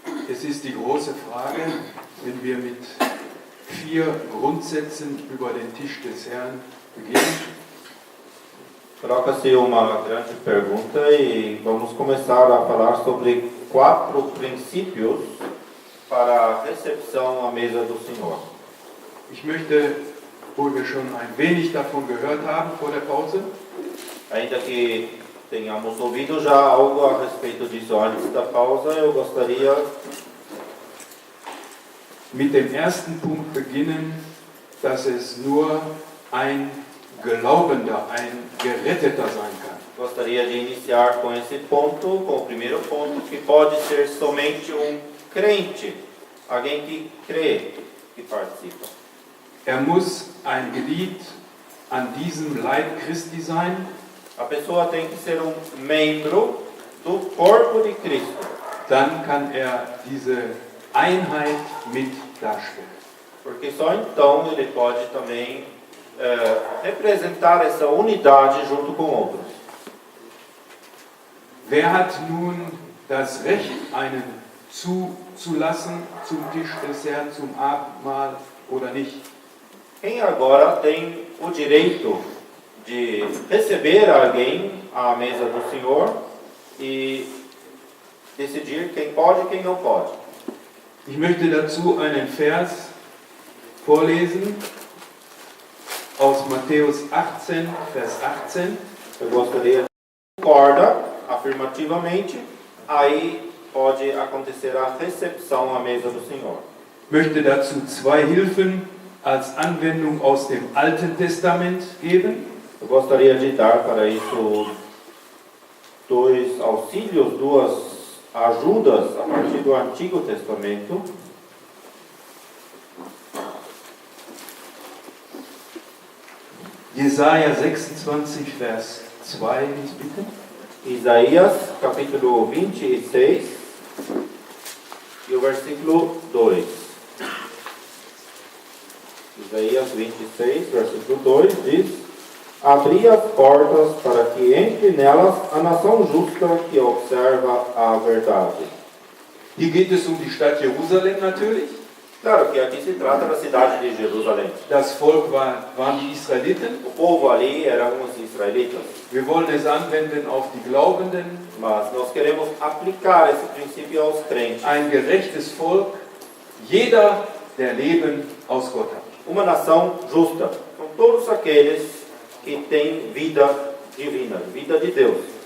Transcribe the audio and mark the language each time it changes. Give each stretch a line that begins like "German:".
German: Es ist die große Frage, wenn wir mit 4 Grundsätzen über den Tisch des Herrn beginnen.
Portuguese: Troca-se uma grande pergunta e vamos começar a falar sobre 4 princípios para a recepção à mesa do Senhor.
German: Ich möchte, wo wir schon ein wenig davon gehört haben vor der Pause,
Portuguese: Ainda que tenhamos ouvido já algo a respeito disso antes da pausa, eu gostaria
German: mit dem ersten Punkt beginnen, dass es nur ein Glaubender, ein Geretteter sein kann.
Portuguese: Gostaria de iniciar com esse ponto, com o primeiro ponto, que pode ser somente um crente, alguém que crê, que participa.
German: Muss ein Glied an diesem Leib Christi sein,
Portuguese: A pessoa tem que ser um membro do corpo de Cristo,
German: dann kann diese Einheit mit darstellen.
Portuguese: porque só então ele pode também representar essa unidade junto com outros.
German: Wer hat nun das Recht, einen zuzulassen zum Tisch des Herrn, zum Abendmahl oder nicht?
Portuguese: Quem agora tem o direito de receber alguém à mesa do Senhor e decidir quem pode e quem não pode?
German: Ich möchte dazu einen Vers vorlesen aus Matthäus 18, Vers 18.
Portuguese: Eu gostaria de concorda afirmativamente, aí pode acontecer a recepção à mesa do Senhor.
German: Ich möchte dazu 2 Hilfen als Anwendung aus dem Alten Testament geben.
Portuguese: Eu gostaria de dar para isso 2 auxílios, 2 ajudas a partir do Antigo Testamento.
German: Jesaja 26, Vers 2, bitte.
Portuguese: Isaías, capítulo 26, e o versículo 2. Isaías 26, versículo 2 diz: Abri as portas para que entre nelas a nação justa que observa a verdade.
German: Hier geht es die Stadt Jerusalem natürlich.
Portuguese: Claro que aqui se trata da cidade de Jerusalém.
German: Das Volk waren die Israeliten.
Portuguese: O povo ali eram os israelitas.
German: Wir wollen es anwenden auf die Glaubenden.
Portuguese: Mas nós queremos aplicar esse princípio aos crentes.
German: Ein gerechtes Volk, jeder, der Leben aus Gott hat.
Portuguese: Uma nação justa, com todos aqueles que têm vida divina, vida de Deus.